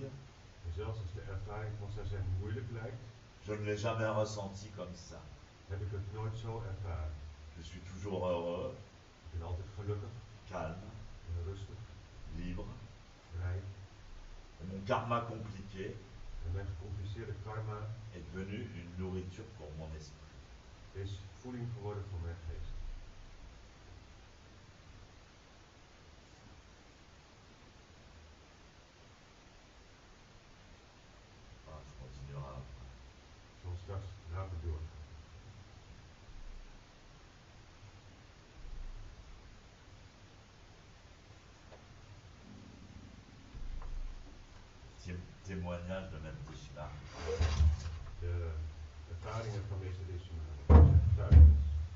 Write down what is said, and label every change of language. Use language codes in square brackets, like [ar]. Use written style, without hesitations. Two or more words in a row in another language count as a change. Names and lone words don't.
[nl] En zelfs als de ervaring van zazen moeilijk lijkt, [fr] je ne l'ai jamais ressenti comme ça. [nl] heb ik het nooit zo ervaren. [fr] Je suis toujours heureux, [nl] Ik ben altijd gelukkig [fr] calme, [nl] en rustig, [fr] libre. [nl] vrij. [fr] Et mon karma compliqué [nl] En mijn gecompliceerde karma [fr] est devenu une nourriture pour mon esprit. [nl] is voeding geworden voor mijn geest. [fr] Enfin, je continuerai après. [nl] Ik zal straks later doorgaan. [fr] Témoignage de Maître Deshima. [nl] De ervaringen van meester Deshima. Getuigenis.